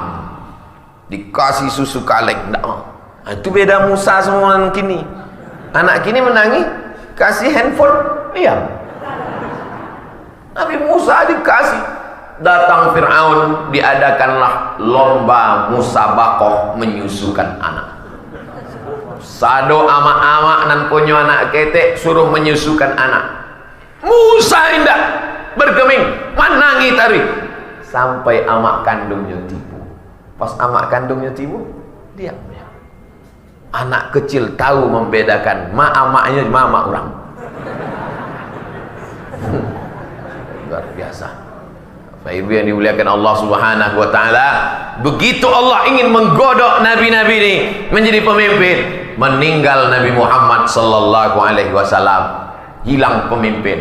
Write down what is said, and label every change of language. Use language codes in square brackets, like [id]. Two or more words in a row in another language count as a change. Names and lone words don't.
[id] Dikasih susu kaleng, tidak mau. Nah, itu beda Musa semua anak kini. Anak kini menangis, kasih handphone, diam. Nabi Musa dikasih. Datang Fir'aun, diadakanlah lomba musabaqah menyusukan anak. [min] Sado amak-amak nan punya anak ketek suruh menyusukan anak. [id] Musa indah bergeming, menangi tari sampai amak kandungnya tipu. Pas amak kandungnya tipu, diam. Anak kecil tahu membedakan amaknya mama orang. Luar biasa. Ibu yang dimuliakan Allah [ar] سبحانه وتعالى, [id] begitu Allah ingin menggodok nabi-nabi ini menjadi pemimpin, meninggal Nabi Muhammad [ar] صلى الله عليه وسلم, [id] hilang pemimpin.